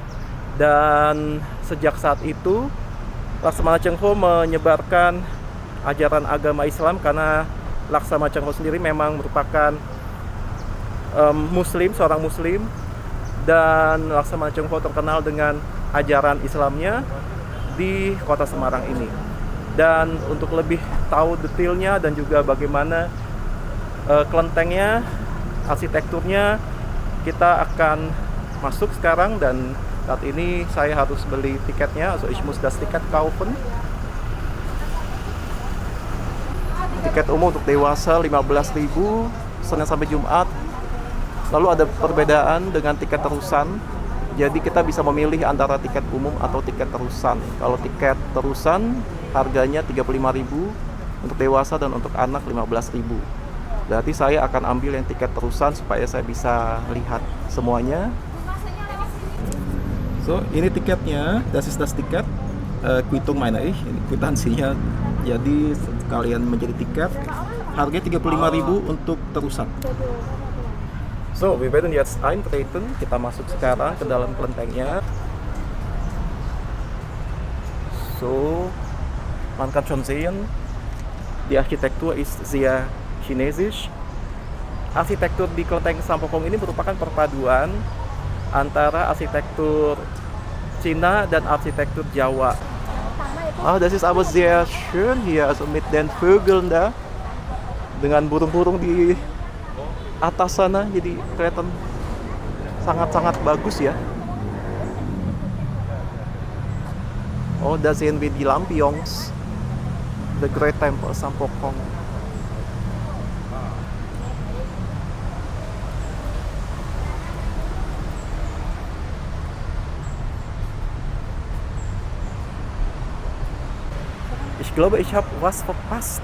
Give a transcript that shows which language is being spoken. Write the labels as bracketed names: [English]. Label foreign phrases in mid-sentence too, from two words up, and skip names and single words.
[Indonesian] Dan sejak saat itu Laksamana Cheng Ho menyebarkan ajaran agama Islam, karena Laksamana Cheng Ho sendiri memang merupakan Muslim, seorang Muslim, dan Laksamana Cheng Ho terkenal dengan ajaran Islamnya di Kota Semarang ini. Dan untuk lebih tahu detailnya dan juga bagaimana kelentengnya, arsitekturnya, kita akan masuk sekarang. Dan saat ini saya harus beli tiketnya, [German] also ich muss das Ticket kaufen. [Indonesian] Tiket umum untuk dewasa 15.000 Senin sampai Jumat. Lalu ada perbedaan dengan tiket terusan. Jadi kita bisa memilih antara tiket umum atau tiket terusan. Kalau tiket terusan harganya 35.000 untuk dewasa, dan untuk anak 15.000. Berarti saya akan ambil yang tiket terusan supaya saya bisa lihat semuanya. So, ini tiketnya, [German] das ist das Ticket. Quittung meine ich, [Indonesian] ini kwitansinya. Jadi kalian menjadi tiket. Harganya 35.000 untuk terusan. [German] So, wir werden jetzt eintreten. [Indonesian] Kita masuk sekarang ke dalam kelentengnya. [German] So, man kann schon sehen, die Architektur ist sehr chinesisch. [Indonesian] Arsitektur di Kelenteng Sampokong ini merupakan perpaduan antara arsitektur Cina dan arsitektur Jawa. [German] Das ist aber sehr schön hier, also mit den Vögeln da, [Indonesian] dengan burung-burung di atas sana, jadi kelihatan sangat-sangat bagus ya. [German] Oh, da sehen wir die Lampions, [English] the Great Temple Sampokong. [German] Ich glaube, ich habe was verpasst.